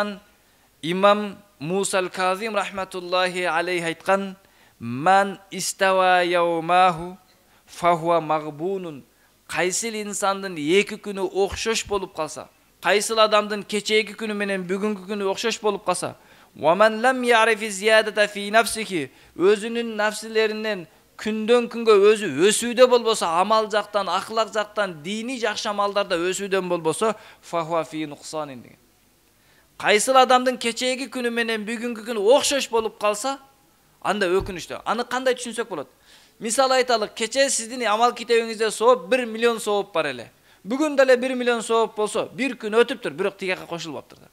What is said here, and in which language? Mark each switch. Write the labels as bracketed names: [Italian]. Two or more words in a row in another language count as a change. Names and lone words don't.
[Kyrgyz] Ошондуктан имам Мусал Казим [Arabic] رحمة الله عليه айткан: "من استوى يوماه فهو مغبون." [Kyrgyz] Кайсыл инсандын эки күнү окшош болуп калса, кайсыл адамдын кечеги күнү менен бүгүнкү күнү окшош болуп калса, [Arabic] "ومن لم يعرف الزيادة في نفسه", [Kyrgyz] өзүнүн нафсилеринен күндөн күнгө өзү өсүүдө болбосо, амал жактан, ахлак жактан, дини жакшы амалдарда өсүүдөн болбосо, [Arabic] فهو في نقصان деген. [Kyrgyz] Кайсыл адамдын кечеги күнү менен бүгүнкү күнү окшош болуп калса, анда өкүнүчтүү. Аны кандай түшүнсөк болот? Мисал айталык, кече сиздин амал китебиңизде сооп 1 миллион сооп бар эле. Бүгүн деле 1 миллион сооп болсо, бир күн өтүптүр, бирок тигеге кошулбаптыр да.